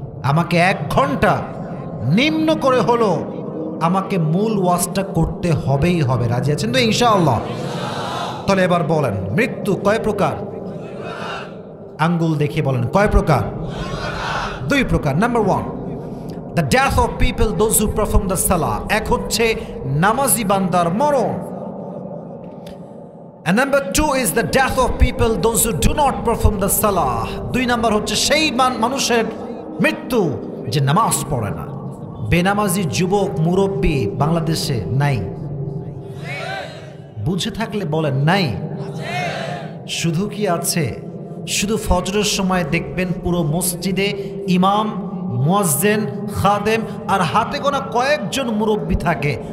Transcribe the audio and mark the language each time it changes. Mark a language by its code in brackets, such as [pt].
[bn] আমাকে 1 ঘন্টা নিম্ন করে হলো আমাকে মূল ওয়াজটা করতে হবেই হবে। রাজি আছেন তো ইনশাআল্লাহ? তাহলে এবার বলেন, মৃত্যু কয় প্রকার? আঙ্গুল দেখিয়ে বলেন কয় প্রকার? 2 প্রকার। [en] Number 1, the death of people those who perform the সালাহ। [bn] এক হচ্ছে নামাজি বান্দার মরণ। [en] And number 2 is the death of people those who do not perform the salah. [bn] 2 number হচ্ছে সেই মানুষের মৃত্যু যে নামাজ পড়ে না। বেনামাজি যুবক মুরব্বী বাংলাদেশে নাই? বুঝে থাকলে বলেন নাই। শুধু কি আছে? শুধু ফজরের সময় দেখবেন পুরো মসজিদে ইমাম, মুয়াজ্জিন, খাদেম আর হাতে গোনা কয়েকজন মুরব্বী থাকে।